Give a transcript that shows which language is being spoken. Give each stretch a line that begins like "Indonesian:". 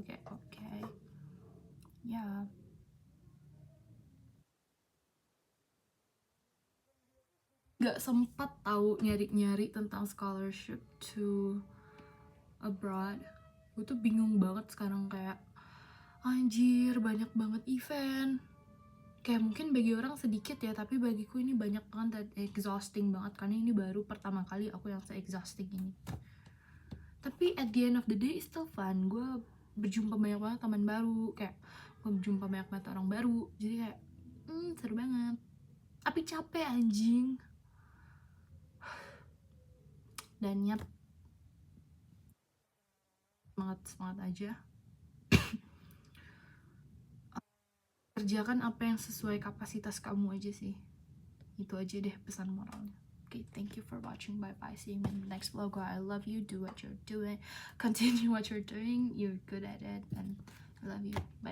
Indonesian: Kayak oke. Ya, gak sempat tahu nyari-nyari tentang
English: scholarship to abroad.
Indonesian: Gue tuh bingung banget sekarang, kayak anjir banyak banget event. Kayak mungkin bagi orang sedikit ya, tapi bagiku ini banyak banget dan exhausting banget, karena ini baru pertama kali aku yang se-exhausting ini. Tapi
English: at the end of the day it's still fun.
Indonesian: Gue berjumpa banyak banget teman baru, kayak gue berjumpa banyak banget orang baru, jadi kayak seru banget. Tapi capek anjing. Dan nyet, semangat aja. Kerjakan apa yang sesuai kapasitas kamu aja sih. Itu aja deh pesan moralnya.
English: Okay, thank you for watching. Bye bye. See you in the next vlog. I love you. Do what you're doing. Continue what you're doing. You're good at it, and I love you.